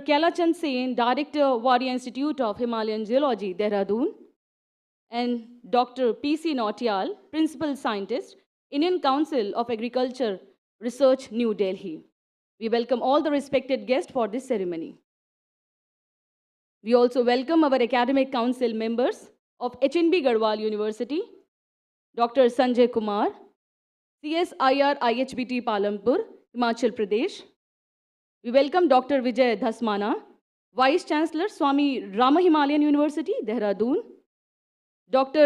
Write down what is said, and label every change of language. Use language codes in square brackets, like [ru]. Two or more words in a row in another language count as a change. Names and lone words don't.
[en] Kailachand Sen, Director, Warrior Institute of Himalayan Geology, Dehradun, and Dr. P.C. Nautiyal, Principal Scientist, Indian Council of Agriculture Research, New Delhi. We welcome all the respected guests for this ceremony. We also welcome our academic council members of HNB Garhwal University, Dr. Sanjay Kumar, CSIR IHBT Palampur, Himachal Pradesh. We welcome Dr. Vijay Dhasmana, Vice Chancellor, Swami Rama Himalayan University, Dehradun, Dr.